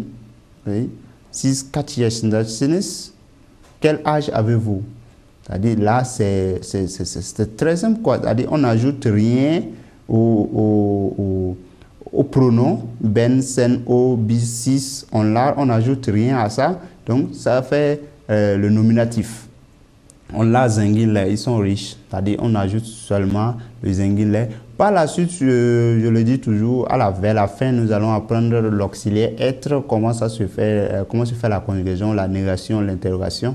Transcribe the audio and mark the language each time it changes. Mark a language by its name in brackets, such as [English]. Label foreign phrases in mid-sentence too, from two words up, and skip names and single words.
[Turkish] Siz kaç yaşındasınız? [French] Quel âge avez-vous? C'est-à-dire là, c'est très simple, quoi. C'est-à-dire on n'ajoute rien au pronom, [Turkish] ben, sen, o, bis, sis, [French] on n'ajoute rien à ça. Donc ça fait le nominatif. On l'a zengin, ils sont riches. C'est-à-dire on ajoute seulement le zengin. Par la suite, je le dis toujours, vers la fin, nous allons apprendre l'auxiliaire être, comment se fait la conjugaison, la négation, l'interrogation.